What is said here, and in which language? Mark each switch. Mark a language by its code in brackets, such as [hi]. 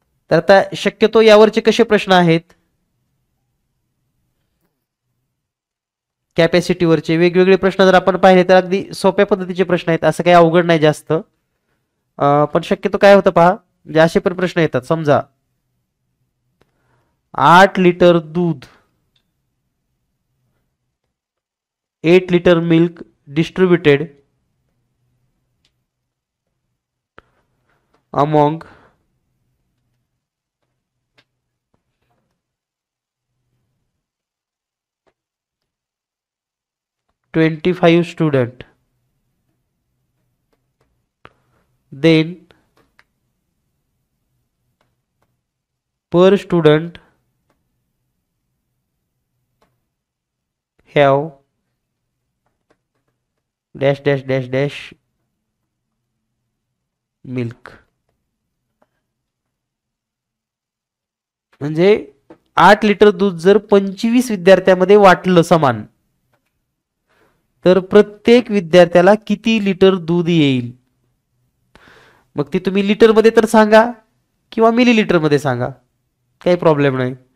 [mr] तर आता शक्यतो यावरचे कसे प्रश्न आहेत? कॅपॅसिटीवरचे वेगवेगळे प्रश्न जर आपण पाहिले तर अगदी सोप्या पद्धतीचे प्रश्न आहेत, असं काही अवघड नाही जास्त. पण शक्यतो काय होतं पहा, म्हणजे असे पण प्रश्न येतात. समजा 8 लिटर दूध, 8 litre [en] Milk distributed among 25 student, then per student have dash dash dash dash milk. [mr] म्हणजे 8 लिटर दूध जर 25 विद्यार्थ्यांमध्ये वाटलं समान, तर प्रत्येक विद्यार्थ्याला किती लिटर दूध येईल? मग ती तुम्ही लिटर मध्ये तर सांगा किंवा मिलीलिटर मध्ये सांगा, काही प्रॉब्लेम नाही.